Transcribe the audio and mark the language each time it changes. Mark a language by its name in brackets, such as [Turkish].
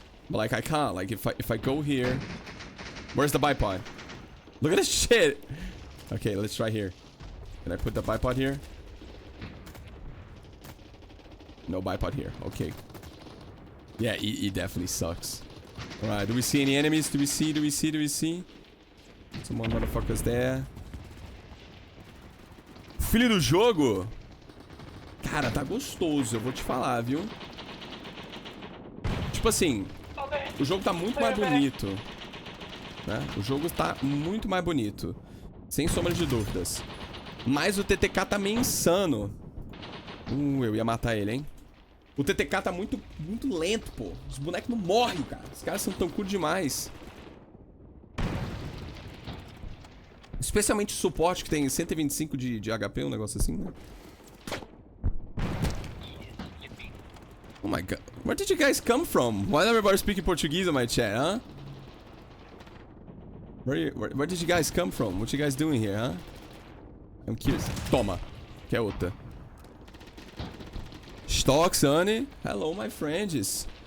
[English] But, like, I can't. Like, if I go here... Where's the bipod? Look at this shit! Okay, let's try here. Can I put the bipod here? No bipod here. Okay. Yeah, he definitely sucks. Alright, do we see any enemies? Do we see? Some more motherfuckers there. [Portuguese] Filho do jogo! Cara, tá gostoso, eu vou te falar, viu? Tipo assim, o jogo tá muito mais bonito, né? O jogo tá muito mais bonito, sem sombra de dúvidas. Mas o TTK tá meio insano. Eu ia matar ele, hein? O TTK tá muito lento, pô. Os bonecos não morrem, cara. Os caras são tão curtos demais. Especialmente o suporte que tem 125 de HP, um negócio assim, né? [English] Oh my god. Where did you guys come from? Why is everybody speaking Portuguese in my chat, huh? Where did you guys come from? What you guys doing here, huh? I'm curious. [Portuguese] Toma. Que é outra. [English] Stock, Sunny. Hello, my friends.